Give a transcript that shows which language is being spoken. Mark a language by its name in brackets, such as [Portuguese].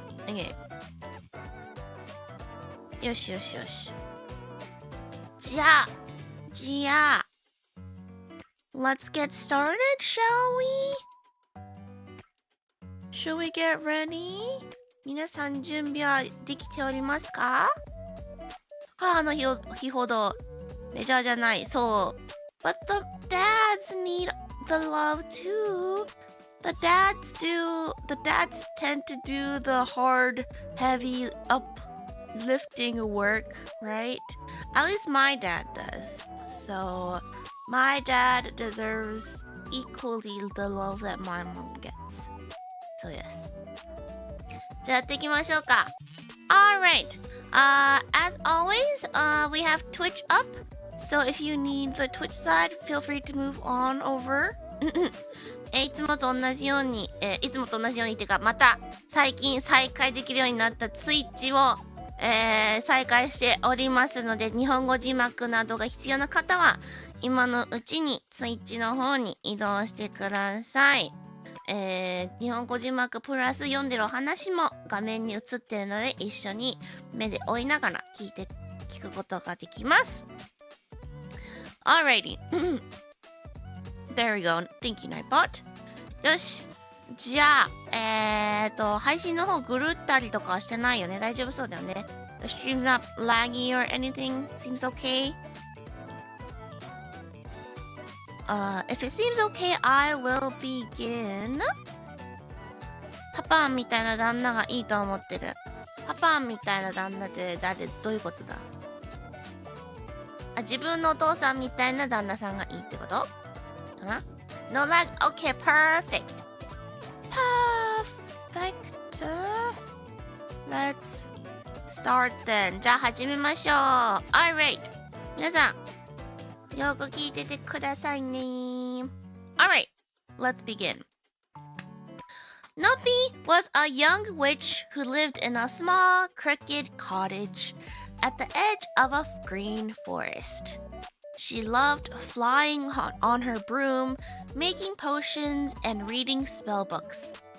[English] Okay. [Japanese] Yoshi. [English] じゃあ Let's get started, shall we? Should we get ready? [Japanese] 皆さん準備はできておりますか？母の日ほどメジャーじゃない。そう。 [English] But the dads need the love too. The dads tend to do the hard, heavy, uplifting work, right? At least my dad does. So my dad deserves equally the love that my mom gets. So yes. じゃあやっていきましょうか。 Alright. As always, we have Twitch up. So if you need the Twitch side, feel free to move on over. [Japanese] いつもと同じようにっていうか、また最近再開できるようになった Twitch を、再開しておりますので、日本語字幕などが必要な方は今のうちにスイッチの方に移動してください。日本語字幕プラス読んでる話も画面に映ってるので一緒に目で追いながら聞くことができます。 [English] Alrighty. There we go. Thank you, Nightbot. よし。 [Japanese] じゃあ、配信の方狂ったりとかはしてないよね。大丈夫そうだよね。 [English] The stream's not laggy or anything. Seems okay. If it seems okay, I will begin. [Japanese] パパンみたいな旦那がいいと思ってる。パパンみたいな旦那ってどういうことだ？自分のお父さんみたいな旦那さんがいいってことかな？ [English] No lag? Okay, perfect. Perfect. Let's start then. [Japanese] じゃあ始めましょう。 [English] Alright. [Japanese] 皆さん、よく聞いててくださいね。 [English] Alright. Let's begin. Noppy was a young witch who lived in a small, crooked cottage at the edge of a green forest. She loved flying on her broom, making potions, and reading spell books.